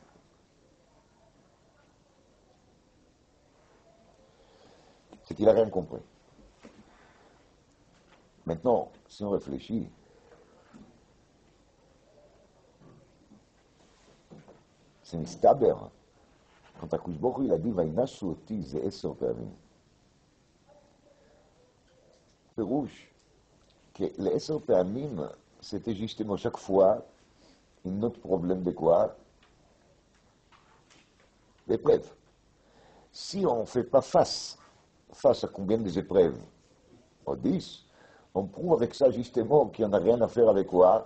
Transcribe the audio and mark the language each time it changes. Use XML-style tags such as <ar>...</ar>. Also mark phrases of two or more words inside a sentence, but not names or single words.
<fr>C'est qu'il n'a rien compris. Maintenant, si on réfléchit, c'est mistaber. Quand Akadosh Baruch Hu, il a dit</fr> <he>וינסו אותי זה 10 פעמים.</he> <fr>פירוש que les 10 פעמים, c'était justement chaque fois un autre problème de quoi? L'épreuve. Si on ne fait pas face à combien des épreuves? En 10, on prouve avec ça justement qu'il n'y en a rien à faire avec quoi?</fr>